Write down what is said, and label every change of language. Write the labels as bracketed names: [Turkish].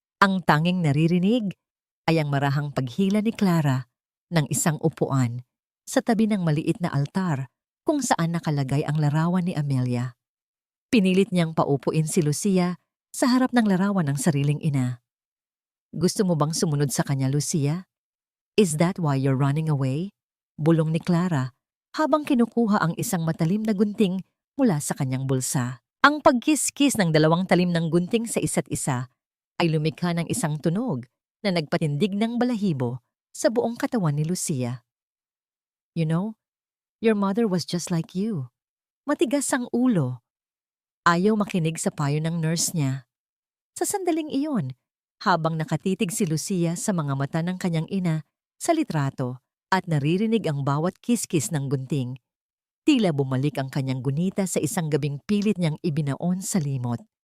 [Filipino] Ang tanging naririnig ay ang marahang paghila ni Clara ng isang upuan sa tabi ng maliit na altar kung saan nakalagay ang larawan ni Amelia. Pinilit niyang paupuin si Lucia sa harap ng larawan ng sariling ina. "Gusto mo bang sumunod sa kanya, Lucia? [English] Is that why you're running away?" [Filipino] Bulong ni Clara habang kinukuha ang isang matalim na gunting mula sa kanyang bulsa. Ang pagkiskis ng dalawang talim ng gunting sa isa't isa ay lumikha ng isang tunog na nagpatindig ng balahibo sa buong katawan ni Lucia. [English] "You know, your mother was just like you. [Filipino] Matigas ang ulo. Ayaw makinig sa payo ng nurse niya." Sa sandaling iyon, habang nakatitig si Lucia sa mga mata ng kanyang ina sa litrato at naririnig ang bawat kiskis ng gunting, tila bumalik ang kanyang gunita sa isang gabing pilit niyang ibinaon sa limot.